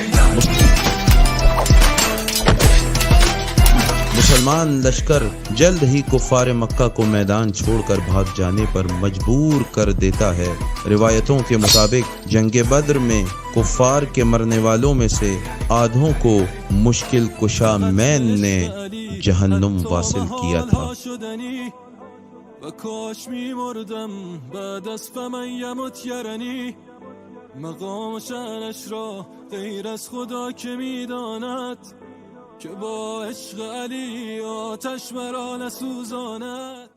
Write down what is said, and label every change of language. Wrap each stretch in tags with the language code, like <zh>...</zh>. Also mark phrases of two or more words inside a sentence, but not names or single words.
<ur>مسلمان لشکر جلد ہی کفار مکہ کو میدان چھوڑ کر بھاگ جانے پر مجبور کر دیتا ہے. روایتوں کے مطابق جنگ بدر میں کفار کے مرنے والوں میں سے آدھوں کو مشکل کشا مین نے جہنم واصل کیا تھا.</ur> <fa>و کاش می‌مردم بعد از</fa> <ar>فمن یمت یرنی</ar> <fa>مقام شأنش را غیر از خدا که می‌داند که با عشق علی آتش مرا نسوزاند.</fa>